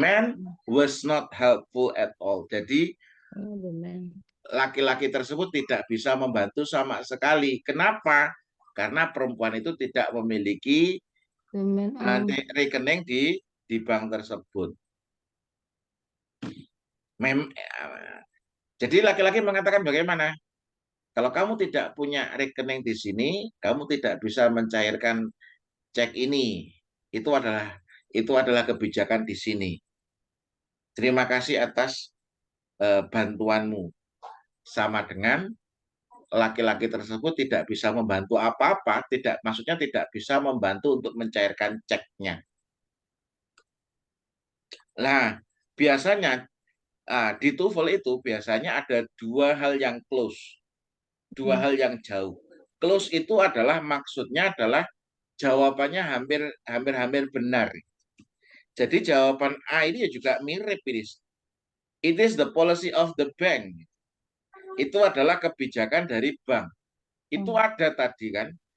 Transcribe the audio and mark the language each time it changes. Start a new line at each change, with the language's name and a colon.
English: man was not helpful at all.
Indonesian: Jadi
English: Oh, the man.
Indonesian: laki-laki tersebut tidak bisa membantu sama sekali. Kenapa? Karena perempuan itu tidak memiliki
English: The man. Oh.
Indonesian: rekening di bank tersebut. Jadi laki-laki mengatakan bagaimana? Kalau kamu tidak punya rekening di sini, kamu tidak bisa mencairkan cek ini. Itu adalah kebijakan di sini. Terima kasih atas bantuanmu. Sama dengan laki-laki tersebut tidak bisa membantu apa-apa, maksudnya tidak bisa membantu untuk mencairkan ceknya. Nah, biasanya di TOEFL itu biasanya ada dua hal yang
English: close,
Indonesian: dua hal yang jauh. Close itu adalah maksudnya adalah jawabannya hampir benar. Jadi jawaban A ini juga mirip ini.
English: It is the policy of the bank.
Indonesian: Itu adalah kebijakan dari bank. Itu ada tadi kan.